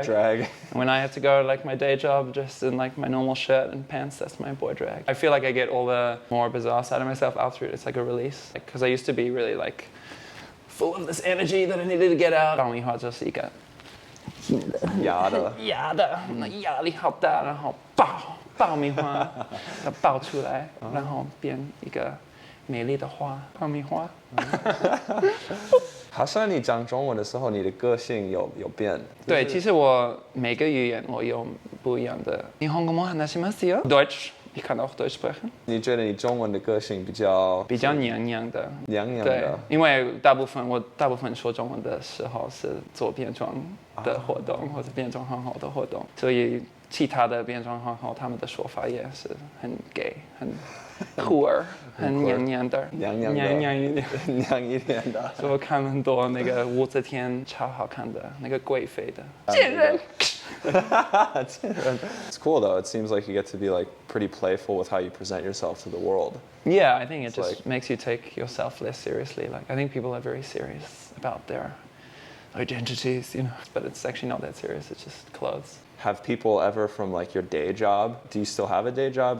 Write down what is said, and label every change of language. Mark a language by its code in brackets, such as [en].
[en] of drag. drag. And when I have to go to like my day job just in like my normal shirt and pants, that's my boy drag. I feel like I get all the more bizarre side of myself out through it. It's like a release. Because I used to be really like full of this energy that I needed to get out. [zh] 爆米花就是一个压的，那压力好大，然后爆米花爆出来，然后变一个美丽的花，爆米花。好像你讲中文的时候，你的个性有变。对，其实我每个语言我有不一样的。 [ja] 日本語も話しますよ。 [de] Deutsch, ich kann auch Deutsch sprechen. [zh] 你觉得你中文的个性比较娘娘的？娘娘对的，因为我大部分说中文的时候是做变装的活动，或者变装皇后的活动，所以其他的变装皇后他们的说法也是很 gay， 很酷儿，很娘娘的，娘一点的。所以我看很多那个武则天超好看的那个贵妃的贱人。 [en] It's cool though. It seems like you get to be like pretty playful with how you present yourself to the world. Yeah, I think it just makes you take yourself less seriously. Like I think people are very serious about their identities, you know, but it's actually not that serious. It's just clothes. Have people ever from like your day job? Do you still have a day job?